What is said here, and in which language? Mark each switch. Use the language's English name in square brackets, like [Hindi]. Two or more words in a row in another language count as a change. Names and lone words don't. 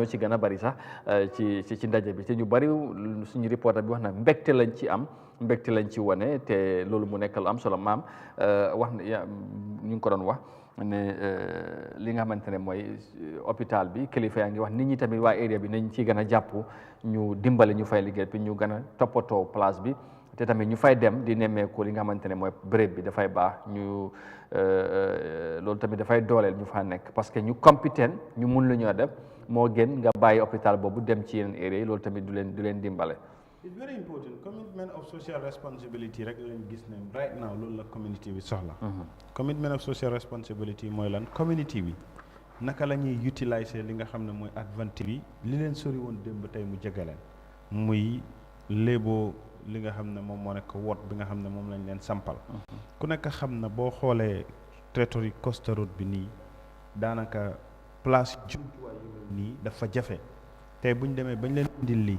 [Wolof] ci gën a bëri sax ci ndaje bi te ñu bëri suñu reporter bi wax na mbégte lañ ci am mbégte lañ ci wane te loolu mu nekk lu am solo maam wax na ñu ngi ko doon wax ne li nga xamante ne mooy hôpital bi kilifa yaa ngi wax nit ñi tamit waa area bi nañ ci gën a jàpp ñu dimbale ñu fay liggéey bi ñu gën a toppatoo place bi te tamit ñu fay dem di nemmeeku li nga xamante ne mooy béréb bi dafay baax ñu loolu tamit dafay dooleel ñu fa nekk [French] parce que [Wolof] ñu compétent ñu mun lu ñoo def moo gën nga bàyyi hôpital boobu dem ci yeneen area yi loolu tamit du leen dimbale. [English] It's very important commitment of social responsibility [Wolof] rek lañ gis ne [English] right now [Wolof] loolu la community bi soxla. [English] Commitment of social responsibility [Wolof] mooy lan community bi naka la ñuy utiliser li nga xam ne mooy advantage bi li leen sori woon démb tey mu jege leen muy léeboo li nga xam ne moom moo nekk wot bi nga xam ne moom lañ leen sampal. ku nekk xam na boo xoolee territoire Costa Road bi nii daanaka place jumtuwaay yu mel nii dafa jafe tey buñ demee bañ leen indil lii.